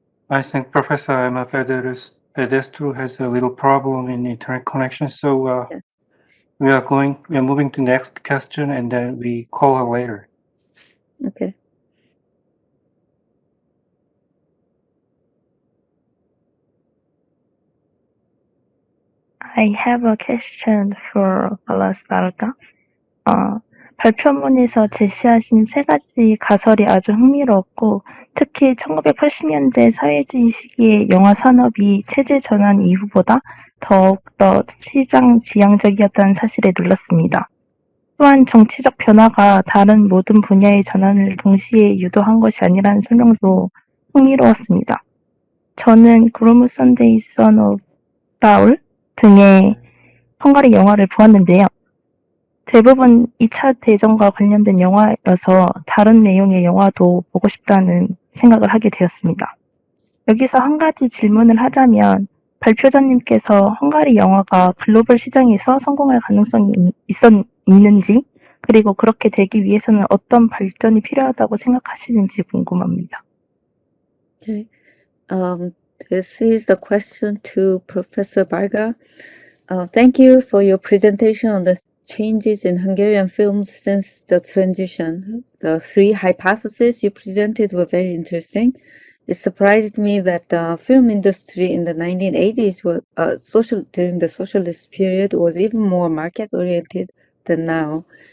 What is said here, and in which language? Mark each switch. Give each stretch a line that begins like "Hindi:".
English: I think Professor Emma Pedestru has a little problem in internet connection, so we are moving to next question and then we call her later. Okay. I have a question for Balazs Varga.
Korean: 발표문에서 제시하신 세 가지 가설이 아주 흥미로웠고, 특히 1980년대 사회주의 시기의 영화 산업이 체제 전환 이후보다 더욱더 시장 지향적이었다는 사실에 놀랐습니다. 또한 정치적 변화가 다른 모든 분야의 전환을 동시에 유도한 것이 아니라는 설명도 흥미로웠습니다. 저는 그루무 선데이 선 오브 라울 등의 헝가리 영화를 보았는데요. 대부분 2차 대전과 관련된 영화여서 다른 내용의 영화도 보고 싶다는 생각을 하게 되었습니다. 여기서 한 가지 질문을 하자면 발표자님께서 헝가리 영화가 글로벌 시장에서 성공할 가능성이 있는지, 그리고 그렇게 되기 위해서는 어떤 발전이 필요하다고 생각하시는지 궁금합니다.
English: Okay. This is the question to Professor Varga. Thank you for your presentation on the changes in Hungarian films since the transition. The three hypotheses you presented were very interesting. It surprised me that the film industry in the 1980s during the socialist period was even more market-oriented than now.